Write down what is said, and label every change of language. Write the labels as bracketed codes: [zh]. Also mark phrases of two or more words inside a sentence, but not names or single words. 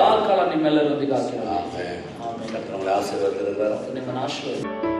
[kn] ಕಾಲ ನಿಮ್ಮೆಲ್ಲರೊಂದಿಗೆ ಆಗಿರಲಿ. [ta] ஆமென். கர்த்தர் உங்களை ஆசீர்வதிக்கிறார். [kn] ನಿಮ್ಮನ್ನು ಆಶೀರ್ವದಿಸಿ.